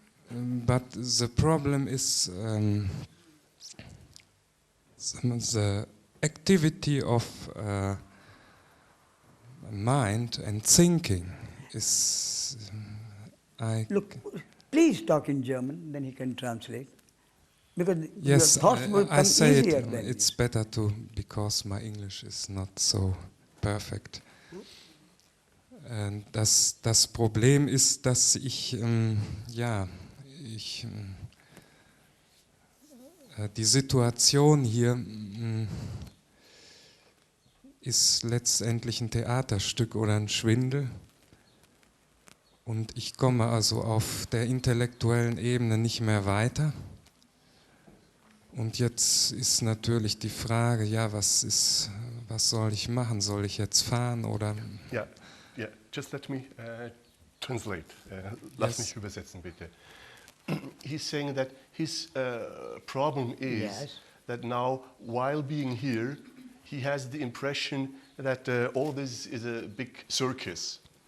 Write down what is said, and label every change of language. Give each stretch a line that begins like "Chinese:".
English: But the problem is the activity of mind and thinking is. Look, please talk in German, then he can translate. Because yes, your thoughts will come I say easier it. then. It's better to, because my English is not so perfect.
German: Das Problem ist, dass ich die Situation hier ist letztendlich ein Theaterstück oder ein Schwindel. Und ich komme also auf der intellektuellen Ebene nicht mehr weiter. Und jetzt ist natürlich die Frage, ja, was soll ich machen? Soll ich jetzt fahren oder?
English: Yeah, just let me translate.
German: Lass mich übersetzen, bitte.
English: He's saying that his problem is that now, while being here, he has the impression that all this is a big circus.